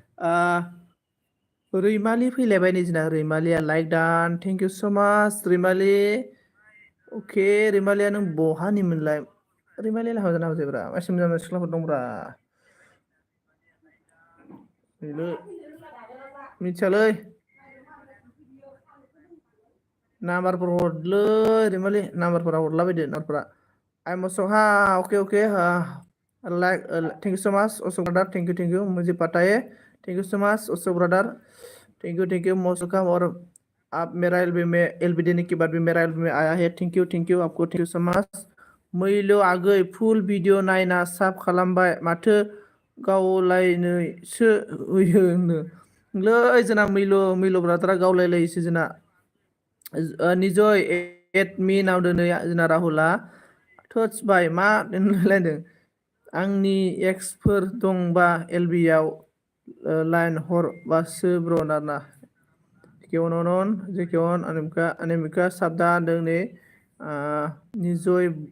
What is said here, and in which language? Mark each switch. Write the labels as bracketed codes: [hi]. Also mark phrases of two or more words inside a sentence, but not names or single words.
[brx] रैमालि फैलायबाय नै जोंना रैमालिया [en] like done thank you so much [brx] रैमालि अके रैमालिया नों बहानिमोनलाय रैमालियालाय हाबा जाना हाबाजायब्रा मानसि मोजां मोजां सिख्लाफोर दंब्रा मिथियालै नाम्बारफोर हरलै रैमालि नाम्बारफोरा हरलाबायदो नाम्बारफोरा आइ मसक हा [en] okay okay like thank you so much Ashok brother thank you [hi] मुझे पता है [en] thank you so much Ashok brother thank you most welcome [hi] और आप मेरा एलबी में एलबी देने के बाद भी मेरा एलबी में आया है [en] thank you [hi] आपको [en] thank you so much [brx] मैलो आगै फुल भिडिअ नायना साब खालामबाय माथो गावलायनोसो होयो होनो लै जोंना मैल' ब्रादारा गावलायलायोसो जोंना निजय एडमिनाव दोनै जोंना राहुला थोथसबाय मा होनलायलायदों आंनि एक्सफोर दंबा एलबिआव लाइन हरबासो ब्र ना केवन जेकेवन अनिमिका साबदा होनदों नै निजय